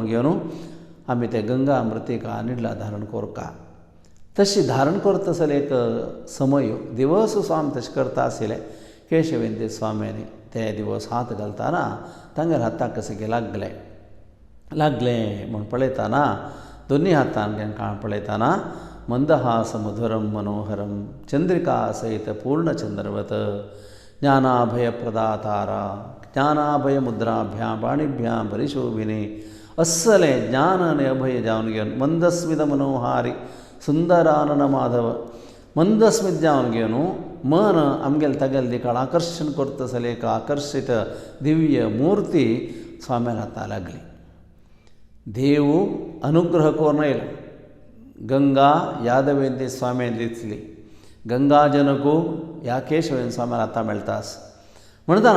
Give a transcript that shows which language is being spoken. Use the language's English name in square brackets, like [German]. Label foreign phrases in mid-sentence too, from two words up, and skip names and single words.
[Konkani] घेवन आमी ते गंगा मृत्तिका निडला धारण करता तशी धारण करता आसले एक समय दिवस स्वामी तशें करता आशिल्ले केशवेंद्र स्वामीनी ते दिवस हात घालतना तांगेर हाताक कशें लागले म्हूण पळयतना दोनी हातान काळ पळयतना [Sanskrit] मंदहास मधुरम मनोहरम चंद्रिका सहित पूर्णचंद्रवत ज्ञानाभयप्रदातारा ज्ञानाभय मुद्राभ्यां पाणिभ्यां परिशोभिने [Konkani] अस्सले ज्ञान आनी अभय जावन घेवन मंदस्मित मनोहारी सुंदरानन माधव मंदस्मित जावन घेवन मन आमगेल तगेल दिकाळ आकर्षण करता आसले एक आकर्षित दिव्य मूर्ती स्वाम्यान हाता लागली देव अनुग्रह करून येयलो गंगा यादवेंद्र स्वामी दिसली गंगा जनकू ह्या केशवेंद्र स्वाम्यान आतां मेळटास म्हणटना